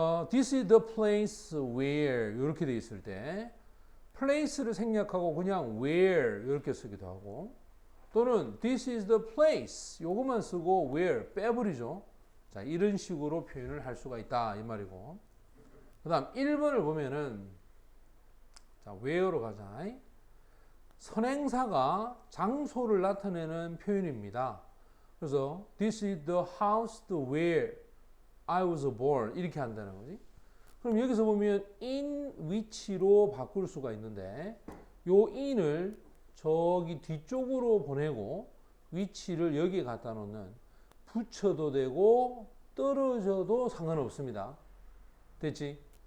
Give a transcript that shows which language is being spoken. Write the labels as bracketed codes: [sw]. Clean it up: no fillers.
[en] This is the place where [ko] 이렇게 돼 있을 때 place를 생략하고 그냥 where 이렇게 쓰기도 하고, 또는 [en] this is the place [ko] 요것만 쓰고 where 빼버리죠. 자, 이런 식으로 표현을 할 수가 있다 이 말이고, 그 다음 1번을 보면은 자, where로 가자. 선행사가 장소를 나타내는 표현입니다. 그래서 [en] this is the house where I was born [ko] 이렇게 한다는 거지. 그럼 여기서 보면 in which로 바꿀 수가 있는데, 요 in을 저기 뒤쪽으로 보내고 which를 여기에 갖다 놓는, 붙여도 되고 떨어져도 상관없습니다. 됐지?